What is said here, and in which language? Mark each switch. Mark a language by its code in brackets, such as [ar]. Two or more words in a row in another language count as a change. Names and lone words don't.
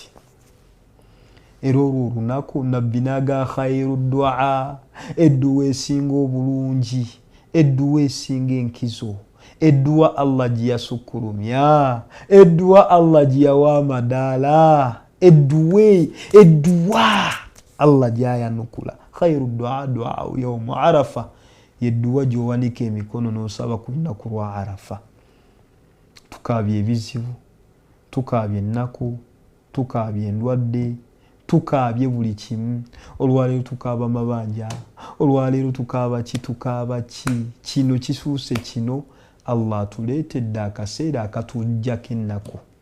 [lg] Era olwo olunaku Nabbi n'aga [ar] خير الدعاء [lg] edduwa esinga obulungi edduwa esinga enkizo edduwa Allah gye yasukkulumya edduwa Allah gye yawa amadaala edduwa Allah gye ayanukula [ar] خير الدعاء دعاء يوم عرفة [lg] yedduwa gy'owanika emikono n'osaba ku lunaku lwa Arafa. Tukaabye ebizibu tukaabye ennaku tukaabye endwadde tukaabye buli kimu. Olwaleero tukaaba amabanja olwaleero tukaaba ki kino kisuuse kino Allah atuleetedde akaseera akatujjako ennaku.